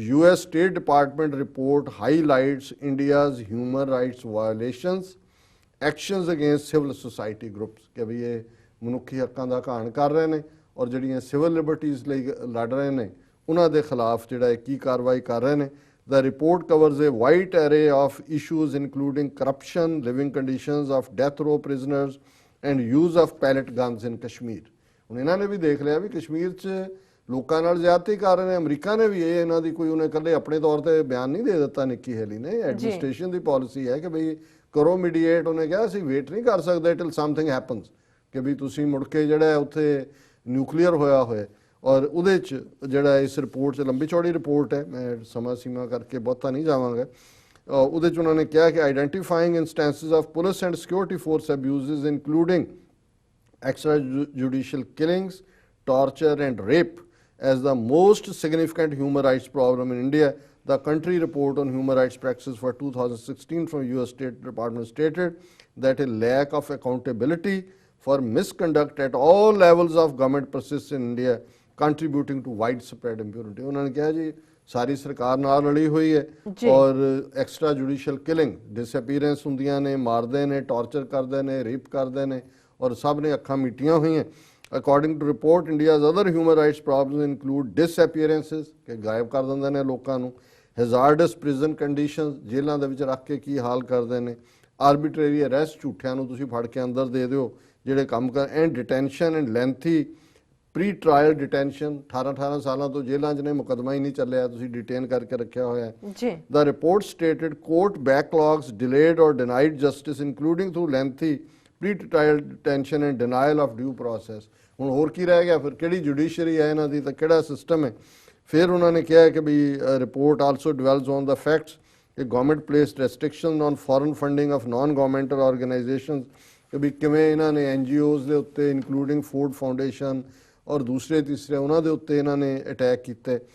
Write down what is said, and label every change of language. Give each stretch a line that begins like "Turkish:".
English: US State Department report highlights India's human rights violations, actions against civil society groups,
Punjabi: ਕਿ ਵੀ ਇਹ ਮਨੁੱਖੀ ਹੱਕਾਂ ਦਾ ਘਾਣ ਕਰ ਰਹੇ ਨੇ ਔਰ ਜਿਹੜੀਆਂ ਸਿਵਲ ਲਿਬਰਟੀਜ਼ ਲਈ ਲੜ ਰਹੇ ਨੇ ਉਹਨਾਂ ਦੇ ਖਿਲਾਫ ਜਿਹੜਾ ਇਹ ਕੀ ਕਾਰਵਾਈ ਕਰ ਰਹੇ ਨੇ।
English: The report covers a wide array of issues including corruption, living conditions of death row prisoners and use of pellet guns in Kashmir।
Punjabi: ਹੁਣ ਇਹਨਾਂ ਨੇ ਵੀ ਦੇਖ ਲਿਆ ਵੀ ਕਸ਼ਮੀਰ 'ਚ ਲੋਕਾਂ ਨਾਲ ਜ਼ਿਆਦਤੀ ਕਰ ਰਹੇ ਨੇ। ਅਮਰੀਕਾ ਨੇ ਵੀ ਇਹ ਇਹਨਾਂ ਦੀ ਕੋਈ ਉਹਨੇ ਇਕੱਲੇ ਆਪਣੇ ਤੌਰ ਤੇ ਬਿਆਨ ਨਹੀਂ ਦੇ ਦਿੱਤਾ ਨਿੱਕੀ ਹੇਲੀ ਨੇ, ਐਡਮਿਨਿਸਟ੍ਰੇਸ਼ਨ ਦੀ ਪਾਲਿਸੀ ਹੈ ਕਿ ਬਈ ਕਰੋ ਮੀਡੀਏਟ। ਉਹਨੇ ਕਿਹਾ ਅਸੀਂ ਵੇਟ ਨਹੀਂ ਕਰ ਸਕਦੇ
English: till something happens,
Punjabi: ਕਿ ਵੀ ਤੁਸੀਂ ਮੁੜ ਕੇ ਜਿਹੜਾ ਉੱਥੇ ਨਿਊਕਲੀਅਰ ਹੋਇਆ ਹੋਇਆ। ਔਰ ਉਹਦੇ 'ਚ ਜਿਹੜਾ ਇਸ ਰਿਪੋਰਟ 'ਚ ਲੰਬੀ ਚੌੜੀ ਰਿਪੋਰਟ ਹੈ, ਮੈਂ ਸਮਾਂ ਸੀਮਾ ਕਰਕੇ ਬਹੁਤਾ ਨਹੀਂ ਜਾਵਾਂਗਾ। ਉਹਦੇ 'ਚ ਉਹਨਾਂ ਨੇ ਕਿਹਾ ਕਿ
English: Identifying instances of police and security force abuses including extrajudicial killings, torture and rape as the most significant human rights problem in India. The country report on human rights practices for 2016 from US State Department stated that a lack of accountability for misconduct at all levels of government persists in India, contributing to widespread impunity।
Punjabi: ਉਹਨਾਂ ਨੇ ਕਿਹਾ ਜੀ ਸਾਰੀ ਸਰਕਾਰ ਨਾਲ ਰਲੀ ਹੋਈ ਹੈ ਔਰ extra judicial killing, ਡਿਸਅਪੀਅਰੈਂਸ ਹੁੰਦੀਆਂ ਨੇ, ਮਾਰਦੇ ਨੇ, ਟਾਰਚਰ ਕਰਦੇ ਨੇ, ਰੇਪ ਕਰਦੇ ਨੇ ਔਰ ਸਭ ਨੇ ਅੱਖਾਂ ਮੀਟੀਆਂ ਹੋਈਆਂ।
English: according to report India's other human rights problems include disappearances,
Punjabi: ਕਿ ਗਾਇਬ ਕਰ ਦਿੰਦੇ ਨੇ ਲੋਕਾਂ ਨੂੰ,
English: hazardous prison conditions,
Punjabi: ਜੇਲ੍ਹਾਂ ਦੇ ਵਿੱਚ ਰੱਖ ਕੇ ਕੀ ਹਾਲ ਕਰਦੇ ਨੇ, ਆਰਬਿਟਰੇਰੀ ਅਰੈਸਟ, ਝੂਠਿਆਂ ਨੂੰ ਤੁਸੀਂ ਫੜ ਕੇ ਅੰਦਰ ਦੇ ਦਿਓ ਜਿਹੜੇ ਕੰਮ ਕਰ,
English: and detention and lengthy pre trial detention,
Punjabi: 18 ਸਾਲਾਂ ਤੋਂ ਜੇਲ੍ਹਾਂ 'ਚ ਨੇ, ਮੁਕੱਦਮਾ ਹੀ ਨਹੀਂ ਚੱਲਿਆ, ਤੁਸੀਂ ਡਿਟੇਨ ਕਰਕੇ ਰੱਖਿਆ ਹੋਇਆ ਹੈ। ਜੀ
English: The report stated court backlogs, delayed or denied justice, including through lengthy pre-trial detention and denial of due process।
Punjabi: ਹੁਣ ਹੋਰ ਕੀ ਰਹਿ ਗਿਆ ਫਿਰ, ਕਿਹੜੀ ਜੁਡੀਸ਼ਰੀ ਹੈ ਇਹਨਾਂ ਦੀ, ਤਾਂ ਕਿਹੜਾ ਸਿਸਟਮ ਹੈ। ਫਿਰ ਉਹਨਾਂ ਨੇ ਕਿਹਾ ਕਿ ਵੀ
English: report also dwells on the facts ਕਿ government placed restriction on foreign funding of non governmental organisations,
Punjabi: ਕਿ ਵੀ ਕਿਵੇਂ ਇਹਨਾਂ ਨੇ NGOs ਦੇ ਉੱਤੇ ਇਨਕਲੂਡਿੰਗ ਫੂਡ ਫਾਊਂਡੇਸ਼ਨ ਔਰ ਦੂਸਰੇ ਤੀਸਰੇ ਉਹਨਾਂ ਦੇ ਉੱਤੇ ਇਹਨਾਂ ਨੇ ਅਟੈਕ ਕੀਤੇ।